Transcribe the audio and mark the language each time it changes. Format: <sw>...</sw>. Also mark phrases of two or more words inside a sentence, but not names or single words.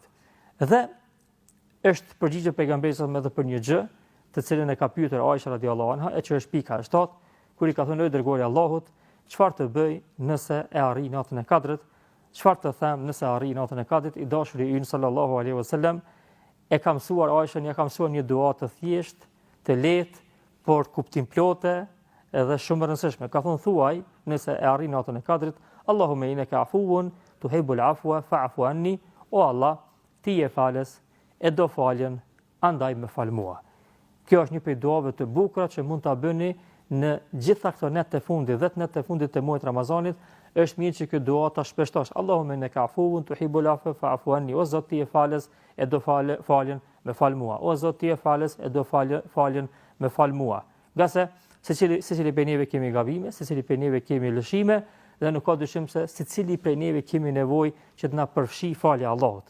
<sq>Dhe është përgjigje pejgamberit edhe për një gjë, të cilën e ka pyetur Aisha</sq> <ar>رضي الله عنها,</ar> <sq>e që është pika e 7, kur i ka thënë dërguari i Allahut, çfarë të bëj nëse e arri natën e Kadrit? Çfarë të them nëse arri natën e Kadrit? I dashuri ynë</sq> <ar>صلى الله عليه وسلم</ar> <sq>e ka mësuar Aisha, ja ka mësuar një dua të thjeshtë, të lehtë, por kuptim plotë edhe shumë e rëndësishme. Ka thënë thuaj nëse e arri natën e Kadrit,</sq> <ar>اللهم إنك عفو تحب العفو فاعف عني,</ar> <sq>o Allah, ti je falës, e do faljen, andaj më fal mua. Kjo është një prej duave të bukura që mund ta bëni në gjitha këto net të fundit, 10 net të fundit të muajit Ramazanit. Është mirë që kjo dua ta shpeshtosh.</sq> <ar>اللهم إنك عفو تحب العفو فاعف عني,</ar> <sq>o Zot ti je falës, e do faljen, më fal mua. O Zot ti je falës, e do faljen, më fal mua. Nga se secili prej neve kemi gabime, secili prej neve kemi lëshime, dhe nuk ka dyshim se secili prej neve kemi nevojë që të na përfshi falja e Allahut.</sq>